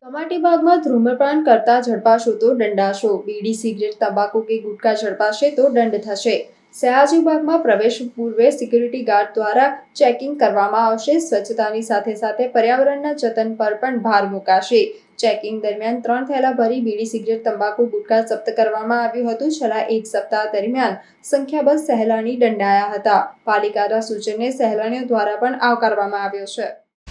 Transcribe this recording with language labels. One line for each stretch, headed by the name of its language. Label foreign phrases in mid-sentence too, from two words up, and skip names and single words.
Gujarati: સયાજી બાગ મેં ધૂમ્રપાન કરતા ઝડપાશો તો દંડાશો। બીડી સિગરેટ તંબાકુ કે ગુટખા ઝડપાશે તો દંડ થશે। સયાજી બાગ મેં પ્રવેશ પૂર્વે
English: security guard
Gujarati: દ્વારા ચેકિંગ કરવામાં આવશે। સ્વચ્છતાની સાથે સાથે પર્યાવરણના જતન પર પણ ભાર મુકાશે। ચેકિંગ દરમિયાન 3 થેલા ભરી બીડી સિગરેટ તંબાકુ ગુટખા જપ્ત કરવામાં આવ્યું હતું। છેલ્લા 1 સપ્તાહ દરમિયાન સંખ્યાબંધ સહેલાણી દંડાયા હતા। પાલિકાના સૂચનને સહેલાણીઓ દ્વારા પણ આવકારવામાં આવ્યો છે।